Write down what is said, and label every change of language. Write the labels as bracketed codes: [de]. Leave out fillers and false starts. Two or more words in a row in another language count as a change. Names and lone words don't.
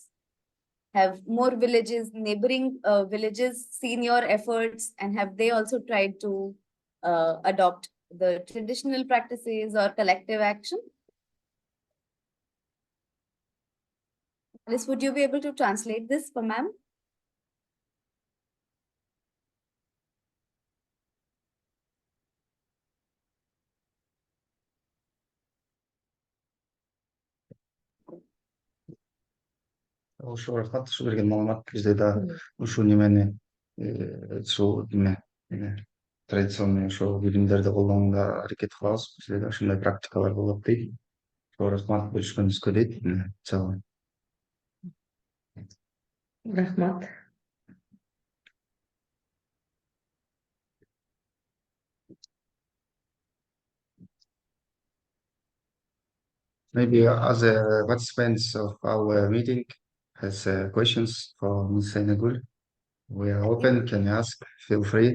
[en] Have more villages, neighboring villages seen your efforts, and have they also tried to adopt the traditional practices or collective action? Alice, would you be able to translate this for ma'am? [ky] Ошо рахмат ушу берген маалымат бизде да ушу немени ушул традиционный ошо билимдерди колдонууга аракет кылабыз. Бизде да ушундай практикалар болот дейт. Ошо рахмат бөлүшкөнүңүзгө дейт. Чоң. Рахмат. [en] Maybe other participants of our meeting has questions for Ms. Senegul. We are open. Can you ask? Feel free.